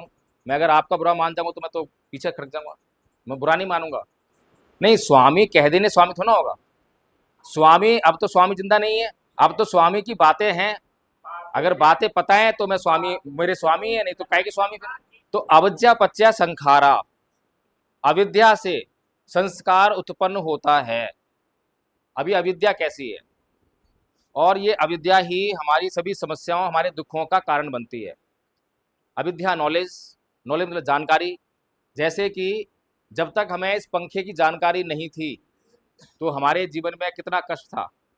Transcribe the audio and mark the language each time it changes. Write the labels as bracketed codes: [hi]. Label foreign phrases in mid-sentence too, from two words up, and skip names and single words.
[hi] मैं अगर आपका बुरा मान जाऊंगा तो मैं तो पीछे खड़क जाऊंगा, मैं बुरा नहीं मानूंगा। नहीं, स्वामी कह देने स्वामी थोड़ा होगा। स्वामी, अब तो स्वामी जिंदा नहीं है, अब तो स्वामी की बातें हैं। अगर बातें पता है तो मैं स्वामी, मेरे स्वामी है, नहीं तो काहे के स्वामी फिर? तो [pi] अविद्या पच्चय संखारा, [hi] अविद्या से संस्कार उत्पन्न होता है। अभी अविद्या कैसी है, और ये अविद्या ही हमारी सभी समस्याओं, हमारे दुखों का कारण बनती है। अविद्या नॉलेज, नॉलेज मतलब जानकारी। जैसे कि जब तक हमें इस पंखे की जानकारी नहीं थी तो हमारे जीवन में कितना कष्ट था।